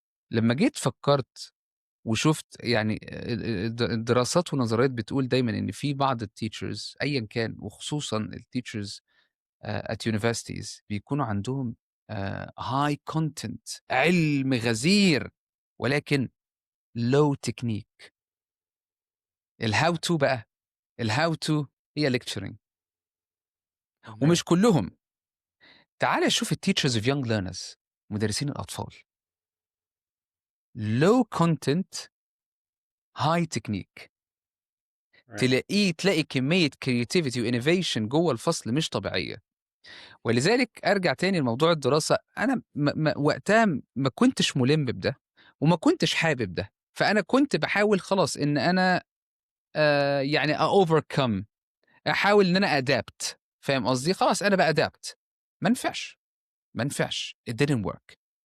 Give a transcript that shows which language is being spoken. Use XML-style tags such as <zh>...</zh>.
<ar>لمّا جيت فكّرت وشُفت يعني الدراسات والنظريات بتقول دايمًا إن في بعض الteachers أيًا كان وخصوصًا ال</ar> <en>teachers at universities</en> <ar>بيكونوا عندهم</ar> <en>high content</en> <ar>علم غزير ولكن</ar> <en>low technique.</en> <ar>ال</ar> <en>how to</en> <ar>بقى، الhow to هي lecturing تمام. ومش كلّهم. تعالَ شوف ال</ar> <en>teachers of young learners</en> <ar>مدرسين الأطفال</ar> <en>low content high technique. right.</en> <ar>تلاقي كمية creativity وinnovation جوّه الفصل مش طبيعية. ولذلك أرجع تاني لموضوع الدراسة، أنا وقتها ما كنتش مُلِم بده، وما كنتش حابب ده، فأنا كنت باحاول خلاص إن أنا يعني أovercome أحاول إن أنا adapt فاهم قصدي؟ خلاص أنا بadapt ما نفعش، ما نفعش</ar> <en>it didn't work.</en>